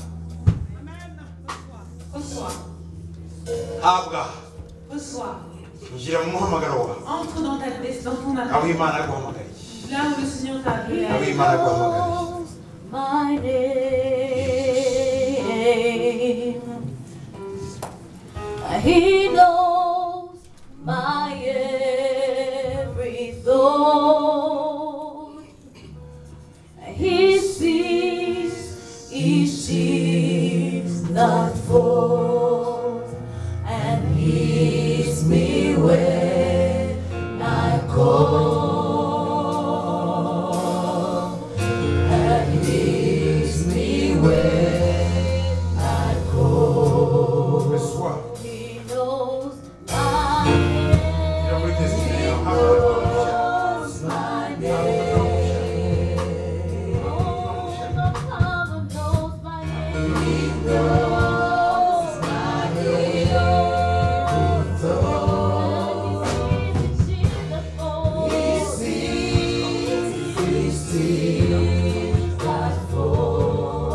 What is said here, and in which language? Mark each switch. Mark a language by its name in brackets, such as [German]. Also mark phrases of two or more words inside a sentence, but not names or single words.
[French] Reçois. [Rundi] habwa [French] Reçois. [Rundi] injira mu muhamagaro wawe [French] Entre dans ton [Rundi] aho [French] appel. [Rundi] imana yaguhamagariye [French] Là où le Seigneur t'a appelé à [Rundi] aho [French] aller. [Rundi] imana yaguhamagariye [English] my name. He knows my every thought. He sees each tear that falls and hears me when I call. And hears me when I call. [French] reçois [English] He knows my [Rundi] injira muri destiny yawe [English] name. [Rundi] habwa [English] Knows my name. Oh, the Father knows my name. He knows my name. He sees each tear that falls.